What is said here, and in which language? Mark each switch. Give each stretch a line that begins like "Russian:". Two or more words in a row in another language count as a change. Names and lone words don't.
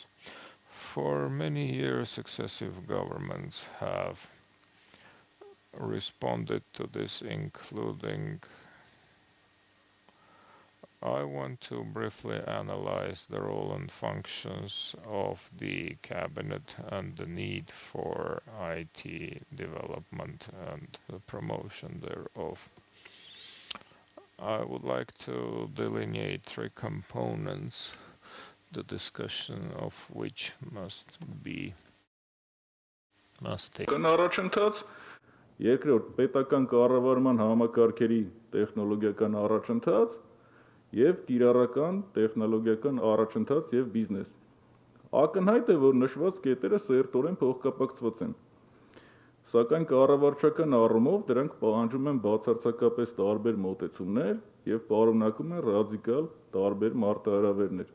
English: For many years, successive governments have responded to this, including I want to briefly analyze the role and functions of the cabinet and the need for IT development and the promotion thereof. I would like to delineate three components, the discussion of which must take.
Armenian: Առաջընթաց, երկրորդ պետական կառավարման համակարգերի տեխնոլոգիական առաջընթաց եւ կիրառական տեխնոլոգիական առաջընթաց եւ բիզնես։ Ակնհայտ է, որ նշված կետերը սերտորեն փոխկապակցված են։ Սակայն կառավարչական առումով դրանք պահանջում են բացարձակապես տարբեր մոտեցումներ եւ պարունակում են ռադիկալ տարբեր մարտահրավերներ։